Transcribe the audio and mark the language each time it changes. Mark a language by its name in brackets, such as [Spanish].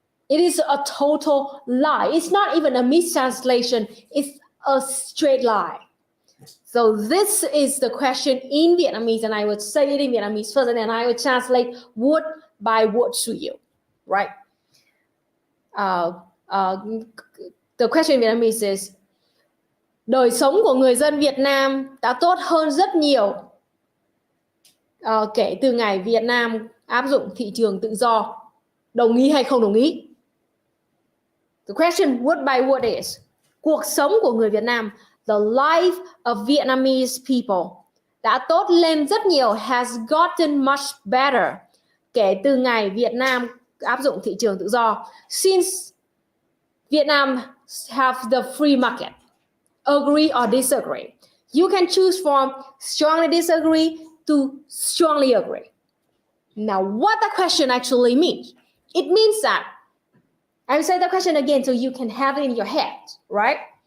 [English] It is a total lie. It's not even a mistranslation. It's a straight lie. So this is the question in Vietnamese, and I would say it in Vietnamese first, and then I would translate word by word to you, right? The question in Vietnamese is: [Vietnamese] đời sống của người dân Việt Nam đã tốt hơn rất nhiều kể từ ngày Việt Nam áp dụng thị trường tự do. Đồng ý hay không đồng ý? [English] The question word by word is: [Vietnamese] cuộc sống của người Việt Nam, [English] the life of Vietnamese people, [Vietnamese] đã tốt lên rất nhiều, [English] has gotten much better, [Vietnamese] kể từ ngày Việt Nam áp dụng thị trường tự do. [English] Since Vietnam have the free market. Agree or disagree? You can choose from strongly disagree to strongly agree. Now, what the question actually means? It means that, I will say the question again so you can have it in your head, right?